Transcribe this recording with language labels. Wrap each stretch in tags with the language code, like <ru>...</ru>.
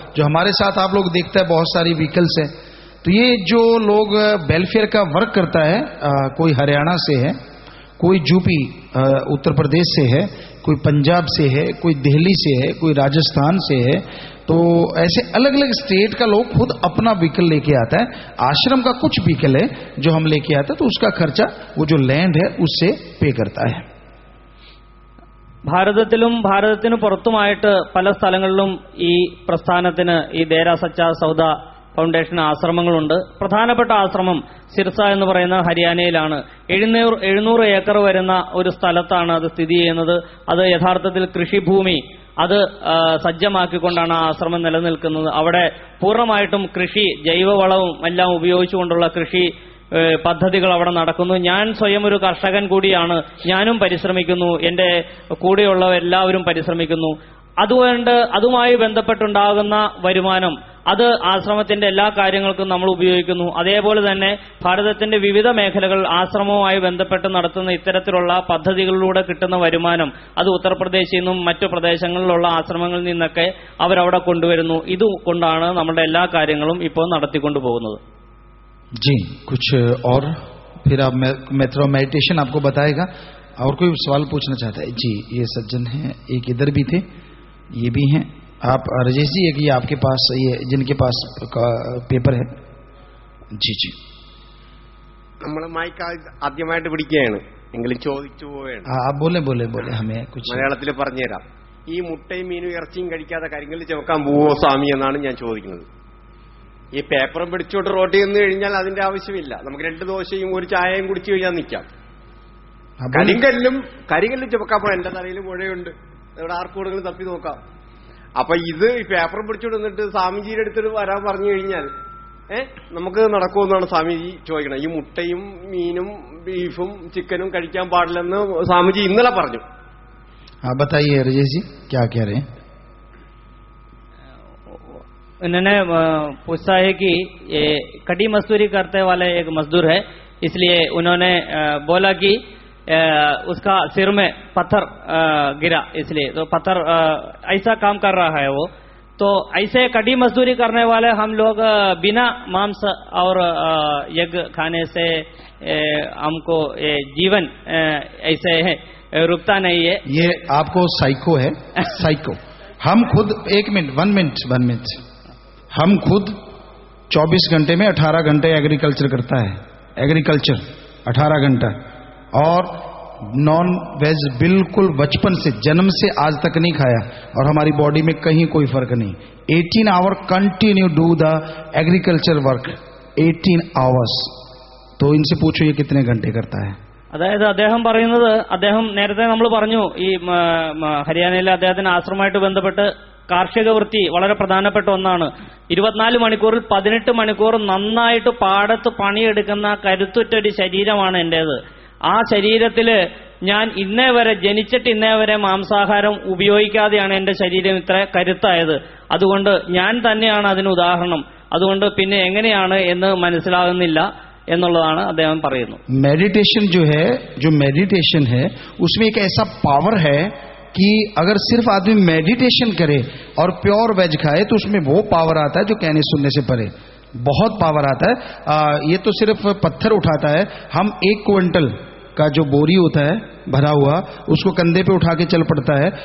<hi>जो हमारे साथ आप लोग देखते हैं बहुत सारी व्हीकल्स है, तो ये जो लोग वेलफेयर का वर्क करता है, कोई हरियाणा से है, कोई यूपी उत्तर प्रदेश से है, कोई पंजाब से है, कोई दिल्ली से है, कोई राजस्थान से है, तो ऐसे अलग अलग स्टेट का लोग खुद अपना व्हीकल लेके आता है. आश्रम का कुछ व्हीकल है जो हम लेके आते हैं, तो उसका खर्चा वो जो लैंड है उससे पे करता है.</hi> <ml>ഭാരതത്തിലും ഭാരതത്തിന് പുറത്തുമായിട്ട് പല സ്ഥലങ്ങളിലും ഈ പ്രസ്ഥാനത്തിന്, ഈ ദേരാ സച്ച സൗദ ഫൗണ്ടേഷൻ ആശ്രമങ്ങളുണ്ട്. പ്രധാനപ്പെട്ട ആശ്രമം സിർസ എന്ന് പറയുന്ന ഹരിയാനയിലാണ്. 700 ഏക്കർ വരുന്ന ഒരു സ്ഥലത്താണ് അത് സ്ഥിതി ചെയ്യുന്നത്. അത് യഥാർത്ഥത്തിൽ കൃഷിഭൂമി അത് സജ്ജമാക്കിക്കൊണ്ടാണ് ആ ആശ്രമം നിലനിൽക്കുന്നത്. അവിടെ പൂർണ്ണമായിട്ടും കൃഷി, ജൈവവളവും എല്ലാം ഉപയോഗിച്ചുകൊണ്ടുള്ള കൃഷി പദ്ധതികൾ അവിടെ നടക്കുന്നു. ഞാൻ സ്വയം ഒരു കർഷകൻ കൂടിയാണ്. ഞാനും പരിശ്രമിക്കുന്നു, എൻ്റെ കൂടെയുള്ളവരെല്ലാവരും പരിശ്രമിക്കുന്നു. അതുകൊണ്ട് അതുമായി ബന്ധപ്പെട്ടുണ്ടാകുന്ന വരുമാനം അത് ആശ്രമത്തിന്റെ എല്ലാ കാര്യങ്ങൾക്കും നമ്മൾ ഉപയോഗിക്കുന്നു. അതേപോലെ തന്നെ ഭാരതത്തിന്റെ വിവിധ മേഖലകൾ ആശ്രമവുമായി ബന്ധപ്പെട്ട് നടത്തുന്ന ഇത്തരത്തിലുള്ള പദ്ധതികളിലൂടെ കിട്ടുന്ന വരുമാനം അത് ഉത്തർപ്രദേശിൽ നിന്നും മറ്റു പ്രദേശങ്ങളിലുള്ള ആശ്രമങ്ങളിൽ നിന്നൊക്കെ അവരവിടെ കൊണ്ടുവരുന്നു. ഇതുകൊണ്ടാണ് നമ്മുടെ എല്ലാ കാര്യങ്ങളും ഇപ്പോൾ നടത്തിക്കൊണ്ടു പോകുന്നത്.</ml> <hi>जी, कुछ और फिर आप मेडिटेशन आपको बताएगा. और कोई सवाल पूछना चाहता है? जी, ये सज्जन हैं, एक इधर भी थे, ये भी हैं. आप राजेश जी, एक ये आपके पास, ये जिनके पास पेपर है. जी जी,</hi> <ml>നമ്മൾ മൈക്ക് ആദ്യമായിട്ട് പിടിക്കുകയാണ്, എങ്കിലും ചോദിച്ചു പോവുകയാണ്.</ml> <hi>आप बोले बोले बोले हमें कुछ</hi> <ml>മലയാളത്തിൽ പറഞ്ഞുതരാം. ഈ മുട്ടയും മീനും ഇറച്ചിയും കഴിക്കാതെ കരിങ്കല്ല് ചുമക്കാൻ പോവോ സ്വാമി എന്നാണ് ഞാൻ ചോദിക്കുന്നത്. ഈ പേപ്പറും പിടിച്ചോട്ട് റോട്ടിൽ നിന്ന് കഴിഞ്ഞാൽ അതിന്റെ ആവശ്യമില്ല. നമുക്ക് 2 ദോശയും ഒരു ചായയും കുടിച്ചു കഴിഞ്ഞാൽ നിൽക്കാം. കരിങ്കല്ലും ചുമക്കാൻ പോകാൻ എന്റെ തലയിൽ മുഴയുണ്ട്, ഇവിടെ ആർക്കൂടെങ്കിലും തപ്പി നോക്കാം. അപ്പൊ ഇത് ഈ പേപ്പറും പിടിച്ചോട്ട് നിന്നിട്ട് സ്വാമിജിയുടെ അടുത്ത് വരാൻ പറഞ്ഞു കഴിഞ്ഞാൽ നമുക്ക് നടക്കുമെന്നാണ് സ്വാമിജി ചോദിക്കണം. ഈ മുട്ടയും മീനും ബീഫും ചിക്കനും കഴിക്കാൻ പാടില്ലെന്ന് സ്വാമിജി ഇന്നലെ പറഞ്ഞു.</ml> <hi>बताइए राजेश जी, क्या कह रहे हैं? उन्होंने पूछा है कि ये कड़ी मजदूरी करते वाले एक मजदूर है, इसलिए उन्होंने बोला कि उसका सिर में पत्थर गिरा, इसलिए तो पत्थर ऐसा काम कर रहा है वो। तो ऐसे कड़ी मजदूरी करने वाले हम लोग बिना मांस और यज्ञ खाने से हमको जीवन ऐसे है रुकता नहीं है। ये आपको साइको है, साइको। हम खुद 1 मिनट, हम खुद 24 घंटे में 18 घंटे एग्रीकल्चर करता है, एग्रीकल्चर 18 घंटा, और नॉन वेज बिल्कुल बचपन से, जन्म से आज तक नहीं खाया, और हमारी बॉडी में कहीं कोई फर्क नहीं।</hi> <en>18 hour continue do the agriculture work, 18 hours.</en> <hi>तो इनसे पूछो ये कितने घंटे करता है।</hi> <ml>അതായത് അദ്ദേഹം പറയുന്നത്, അദ്ദേഹം നേരത്തെ നമ്മൾ പറഞ്ഞു ഈ ഹരിയാനയിലെ അദ്ദേഹത്തിന് ആശ്രമമായിട്ട് ബന്ധപ്പെട്ട് കാർഷിക വൃത്തി വളരെ പ്രധാനപ്പെട്ട ഒന്നാണ്. 24 മണിക്കൂറിൽ 18 മണിക്കൂർ നന്നായിട്ട് പാടത്ത് പണിയെടുക്കുന്ന കരുത്തുറ്റൊരു ശരീരമാണ് എന്റേത്. ആ ശരീരത്തില് ഞാൻ ഇന്നേ വരെ, ജനിച്ചിട്ട് ഇന്നേ വരെ മാംസാഹാരം ഉപയോഗിക്കാതെയാണ് എന്റെ ശരീരം ഇത്ര കരുത്തായത്. അതുകൊണ്ട് ഞാൻ തന്നെയാണ് അതിന് ഉദാഹരണം. അതുകൊണ്ട് പിന്നെ എങ്ങനെയാണ് എന്ന് മനസ്സിലാകുന്നില്ല എന്നുള്ളതാണ് അദ്ദേഹം പറയുന്നത്.</ml> <hi>मेडिटेशन जो मेडिटेशन है उसमें एक ऐसा पावर है कि अगर सिर्फ आदमी मेडिटेशन करे और प्योर वेज खाए तो उसमें वो पावर आता है जो कहने सुनने से परे, बहुत पावर आता है। ये तो सिर्फ पत्थर उठाता है। हम 1 क्विंटल का जो बोरी होता है भरा हुआ, उसको कंधे पे उठा के चल पड़ता है।</hi>